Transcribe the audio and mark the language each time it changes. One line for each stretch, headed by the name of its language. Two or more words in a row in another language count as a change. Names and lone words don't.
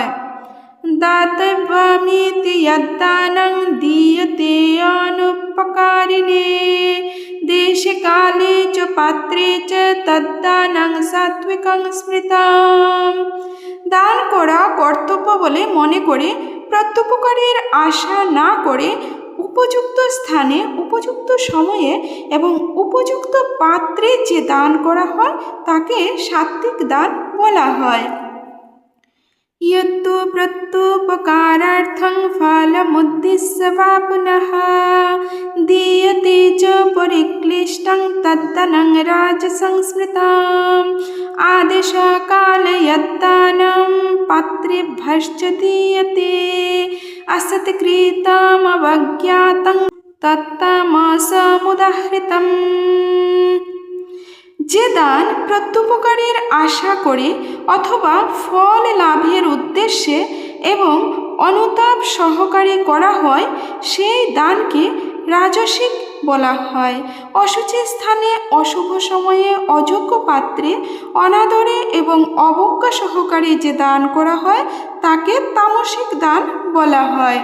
Sanskrit: দাতব্যমিতি যদ্দানং দীয়তে অনুপকারিণে দেশে কালে চ পাত্রে চ তদ্দানং সাত্ত্বিকং স্মৃতম।
Bangla: দান করা কর্তব্য বলে মনে করে প্রত্যুপকারের আশা না করে উপযুক্ত স্থানে, উপযুক্ত সময়ে এবং উপযুক্ত পাত্রে যে দান করা হয় তাকে সাত্ত্বিক দান বলা হয়।
Sanskrit: यत्तु प्रत्युपकारार्थं फलमुद्दिश्य वा पुनः दीयते च परिक्लिष्टं तद्दानं राजसंस्मृतम् आदेशकाले यद्दानं पात्रेभ्यश्च दीयते असत्कृतमवज्ञातं तत्तामसमुदाहृतम्।
Bangla: যে দান প্রত্যুপকারের আশা করে অথবা ফল লাভের উদ্দেশ্যে এবং অনুতাপ সহকারে করা হয় সেই দানকে রাজসিক বলা হয়। অশুচি স্থানে, অশুভ সময়ে, অযোগ্য পাত্রে, অনাদরে এবং অবজ্ঞা সহকারে যে দান করা হয় তাকে তামসিক দান বলা হয়।